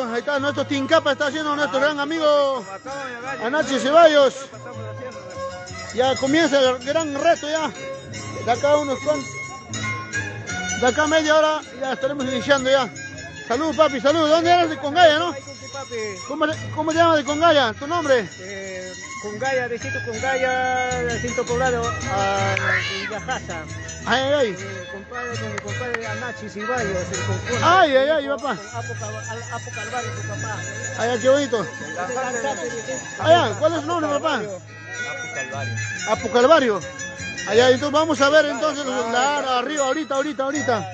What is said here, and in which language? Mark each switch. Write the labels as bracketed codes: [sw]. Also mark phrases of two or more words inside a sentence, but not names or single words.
[es] Ahí está, nuestro Tincapa está haciendo nuestro gran amigo Anache Ceballos. Ya comienza el gran reto ya. De acá unos cuantos. De acá media hora ya estaremos iniciando ya. Salud, papi, salud. ¿Dónde eres? De Congaya, ¿no? ¿Cómo te llamas de Congaya? ¿Tu nombre? Congaya, distrito Congaya, recinto poblado, Villajasa. Ay, ay, ay. Con mi compadre Anache Ceballos, el conjunto. Ay, ay, ay, papá. Apo Calvario, su papá. Ay, ay, qué bonito. Ay, ¿cuál es su nombre, papá? Apo Calvario. Apo Calvario. Allá, entonces vamos a ver entonces arriba, ahorita.